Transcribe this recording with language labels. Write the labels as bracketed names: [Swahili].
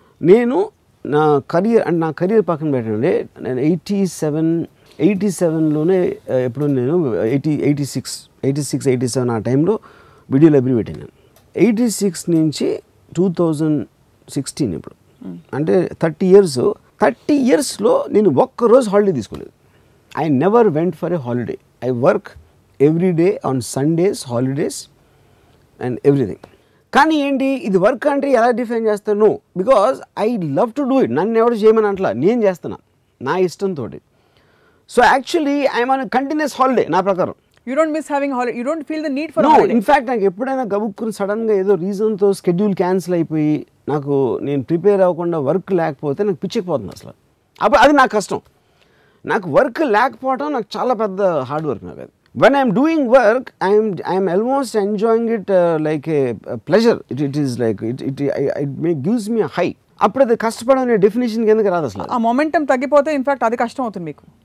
[Telugu] నేను నా కెరీర్ పక్కన పెట్టండి, నేను 87లోనే ఎప్పుడు నేను 86-87 ఆ టైంలో వీడియో లైబ్రరీ పెట్టాను. 86 నుంచి 2016 ఇప్పుడు అంటే 30 ఇయర్స్లో నేను ఒక్కరోజు హాలిడే తీసుకోలేదు. [English] I never went for a holiday. I work every day on Sundays, holidays and everything. [Telugu] కానీ ఏంటి ఇది వర్క్ అంటే ఎలా డిఫైన్ చేస్తాను? [English] Because I love to do it. [Telugu] నన్ను ఎవరు చేయమని అంటలా, నేను చేస్తున్నా నా ఇష్టంతో. [English] so actually I'm on continuous holiday [Telugu] నా ప్రకారం. [English] You don't miss having holiday. You don't feel the need for holiday. [Telugu] In fact నాకు ఎప్పుడైనా గబుక్కుని సడన్గా ఏదో రీజన్తో షెడ్యూల్ క్యాన్సిల్ అయిపోయి నేను ప్రిపేర్ అవ్వకుండా వర్క్ లేకపోతే నాకు పిచ్చిపోతుంది అసలు. అప్పుడు అది నాకు కష్టం. నాకు వర్క్ లేకపోవడం నాకు చాలా పెద్ద హార్డ్ వర్క్. [English] నాకు అది when I'm doing work I'm almost enjoying it like a pleasure. It is like it gives me a high. [Telugu] అప్పుడు అది కష్టపడడం అనే డెఫినేషన్ కిందకి రాదు అసలు. ఆ మొమెంటం తగ్గిపోతే ఇన్ఫాక్ట్ అది కష్టం అవుతుంది మీకు.